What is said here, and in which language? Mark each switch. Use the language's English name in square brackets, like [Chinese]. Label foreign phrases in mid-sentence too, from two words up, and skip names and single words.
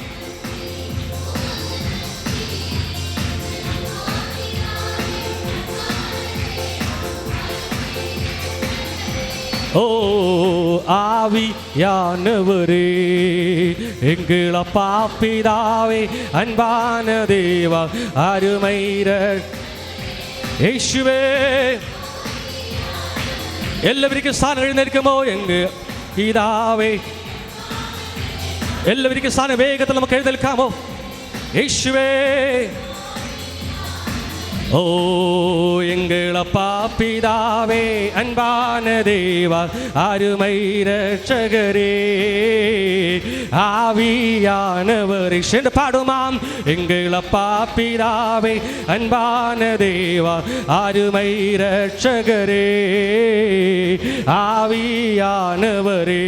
[Tamil] ஓ ஆவியானவரே, எங்கள் அப்பா பிதாவே, அன்பான தேவா, அருமை യേശുവേ. [Malayalam] എല്ലാവർക്കും സ്ഥാനം എഴുന്നേൽക്കുമോ? എങ്ക പിതാവേ, എല്ലാവർക്കും സ്ഥാനം വേഗത്തിൽ നമുക്ക് എഴുന്നേൽക്കാമോ? യേശുവേ. [Tamil] ஓ எங்கள் அப்பா பிதாவே, அன்பான தேவா, அருமை இரட்சகரே, ஆவியானவரே சென்று பாடுமாம். எங்கள் அப்பா பிதாவே, அன்பான தேவா, அருமை இரட்சகரே, ஆவியானவரே.